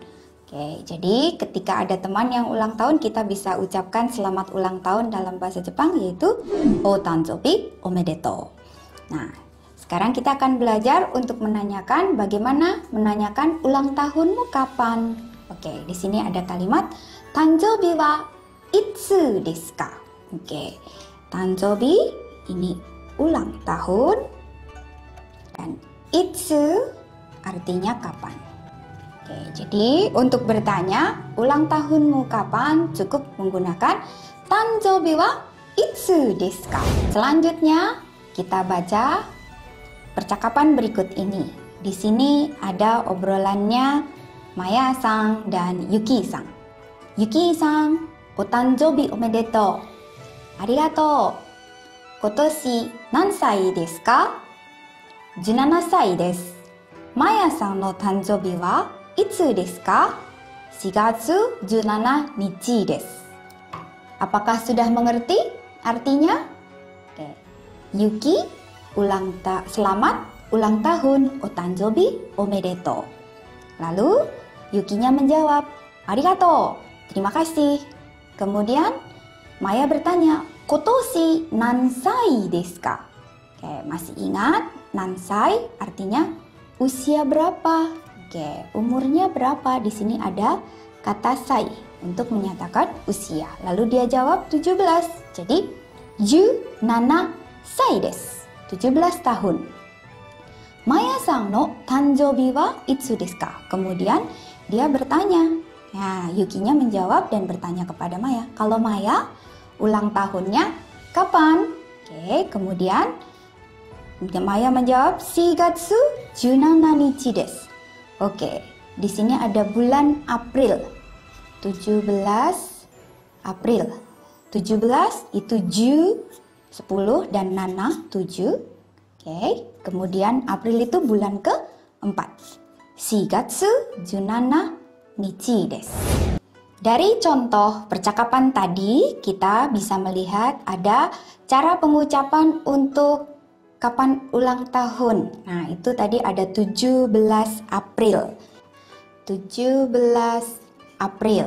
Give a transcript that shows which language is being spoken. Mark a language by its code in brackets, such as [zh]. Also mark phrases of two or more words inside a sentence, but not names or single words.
[id] Oke, jadi ketika ada teman yang ulang tahun, kita bisa ucapkan selamat ulang tahun dalam bahasa Jepang, yaitu [ja] お誕生日おめでとう. [id] Nah, sekarang kita akan belajar untuk menanyakan bagaimana menanyakan ulang tahunmu kapan. Oke, di sini ada kalimat [ja] 誕生日はいつですか? [id] Oke, tanjobi ini ulang tahun dan itsu artinya kapan. Oke, jadi untuk bertanya ulang tahunmu kapan cukup menggunakan [ja] 誕生日はいつですか? [id] Selanjutnya kita baca percakapan berikut ini. Di sini ada obrolannya Maya-san dan Yuki-san. [ja] ユキさん、お誕生日おめでとう. Arigatou. 今年何歳ですか? 17 歳です。Mayaさんの誕生日はいつですか? 4月17日です。 [id] Apakah sudah mengerti artinya? Oke. Yuki, selamat ulang tahun [ja] お誕生日おめでとう. [id] Lalu Yukinya menjawab, arigatou, terima kasih. Kemudian Maya bertanya, [ja] 今年何歳ですか? [id] Oke, masih ingat nansai artinya usia berapa? Oke, umurnya berapa? Di sini ada kata sai untuk menyatakan usia. Lalu dia jawab 17. Jadi [ja] 17歳です. 17 tahun. マヤさんの誕生日はいつですか? [id] Kemudian dia bertanya. Nah, Yukinya menjawab dan bertanya kepada Maya, kalau Maya ulang tahunnya kapan? Oke, kemudian Maya menjawab [ja] 4 月17日です. [id] Oke, di sini ada bulan April. 17 April. 17 itu ju 10 dan nana 7. Oke, kemudian April itu bulan keempat. [ja] 4 月17日です. [id] Dari contoh percakapan tadi, kita bisa melihat ada cara pengucapan untuk kapan ulang tahun. Nah, itu tadi ada 17 April. 17 April.